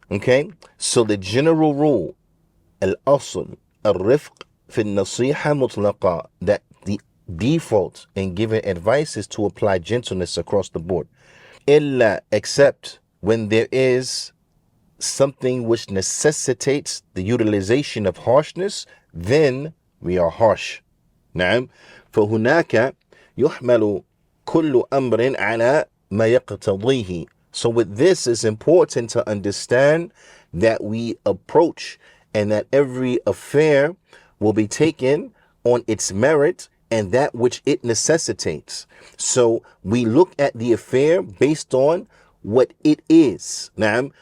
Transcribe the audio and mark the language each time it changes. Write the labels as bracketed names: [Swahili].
[English] Okay? So the general rule, [Arabic] al-asl, al-rifq, fi al-nasiha mutlaqa, [English] that the default in giving advice is to apply gentleness across the board. Illa, except when there is something which necessitates the utilization of harshness, then we are harsh. [Arabic] نعم. فهناك يحمل كل أمر على ما يقتضيه. [English] So with this, it's important to understand that we approach and that every affair will be taken on its merit and that which it necessitates. So we look at the affair based on what it is. Naam.